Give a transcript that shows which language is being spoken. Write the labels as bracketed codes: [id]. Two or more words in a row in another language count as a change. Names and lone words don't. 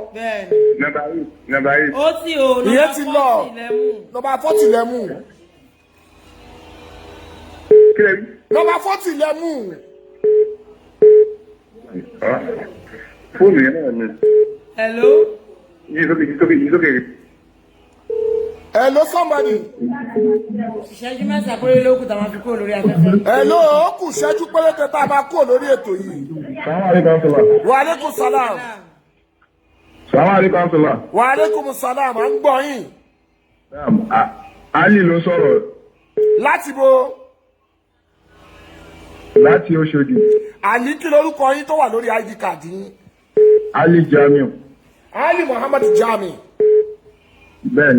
[yo] Bẹ́ẹ̀ni. Number 8. Ó ti o, ìyẹn ti lọ. Number 40 lẹ́mú. Number 40 lẹ́mú. Fóònù yẹn náà ni. Hello. [en] He's okay. Hello, somebody. [yo] Ìṣẹ́jú mẹ́ta péré ló kù tá máa fi kúrò lórí afẹ́fẹ́. Hello, ó kù ìṣẹ́jú péréte tá a máa kúrò lórí ètò yìí. [ar] وعليكم السلام. وعليكم السلام, [yo] à ń gbọ́ yín. Ali ló sọ̀rọ̀. Láti bo? Láti Òṣòdì. Ali kí lorúkọ yín tó wà lórí [en] ID card [yo] yín? Ali Jamiu. Ali Muhammad Jami. Bẹ́ẹ̀ni.